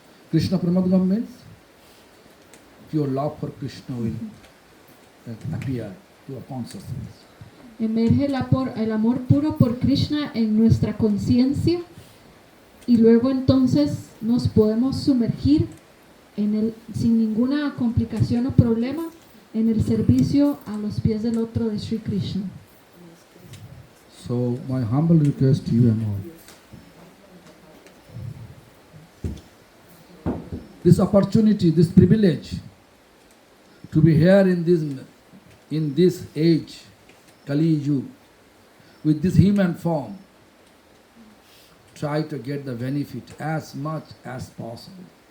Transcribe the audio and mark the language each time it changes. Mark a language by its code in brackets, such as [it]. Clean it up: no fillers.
[en] Krishna premadgam means your love for Krishna will appear to your consciousness. [es] Emerge el amor puro por Krishna en nuestra conciencia y luego entonces nos podemos sumergir sin ninguna complicación o problema en el servicio a los pies del otro de Sri Krishna. [en] So my humble request to you and all, this opportunity, this privilege to be here in this age, Kali Yuga, with this human form, try to get the benefit as much as possible.